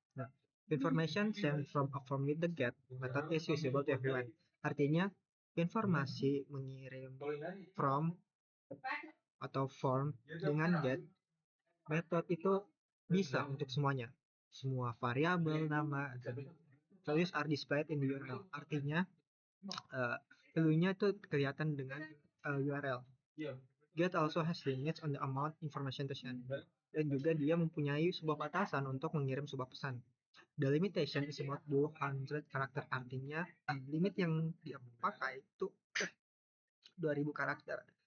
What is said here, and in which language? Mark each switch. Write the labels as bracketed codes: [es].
[en] Nah, information sent from a form with the get method is usable to everyone. [id] Artinya, informasi mengirim from atau form dengan get method itu bisa untuk semuanya. Semua variabel, nama, dan [en] values are displayed in the URL. [id] Artinya, value-nya itu kelihatan dengan URL. [en] Get also has limits on the amount information to send. [id] Dan juga dia mempunyai sebuah batasan untuk mengirim sebuah pesan. [en] The limitation is about 200 karakter. [id] Artinya, limit yang dia pakai itu 2000 karakter.